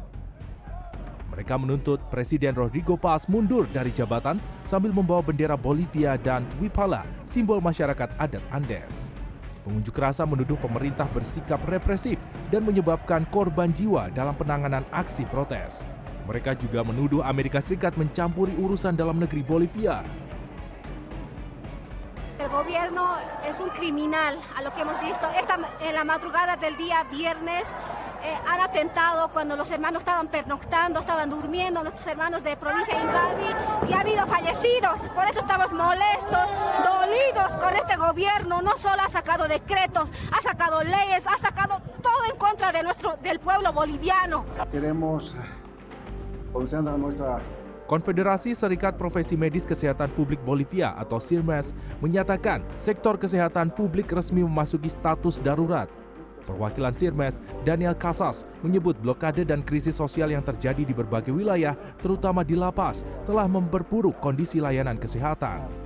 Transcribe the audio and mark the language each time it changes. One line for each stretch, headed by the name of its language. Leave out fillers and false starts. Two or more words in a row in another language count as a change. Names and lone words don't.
Indonesian: Mereka menuntut Presiden Rodrigo Paz mundur dari jabatan sambil membawa bendera Bolivia dan Wipala, simbol masyarakat adat Andes. Pengunjuk rasa menuduh pemerintah bersikap represif dan menyebabkan korban jiwa dalam penanganan aksi protes. Mereka juga menuduh Amerika Serikat mencampuri urusan dalam negeri Bolivia.
Spanish: El gobierno es un criminal, a lo que hemos visto en la madrugada del día viernes. Han atentado cuando los hermanos estaban pernoctando, estaban durmiendo, nuestros hermanos de provincia de Ingavi, y ha habido fallecidos. Por eso estamos molestos, dolidos con este gobierno. No solo ha sacado decretos, ha sacado leyes, ha sacado todo en contra del pueblo boliviano. Queremos solucionar nuestra
Indonesian: Konfederasi Serikat Profesi Medis Kesehatan Publik Bolivia atau SIRMES menyatakan sektor kesehatan publik resmi memasuki status darurat. Perwakilan SIRMES, Daniel Casas, menyebut blokade dan krisis sosial yang terjadi di berbagai wilayah, terutama di La Paz, telah memperburuk kondisi layanan kesehatan.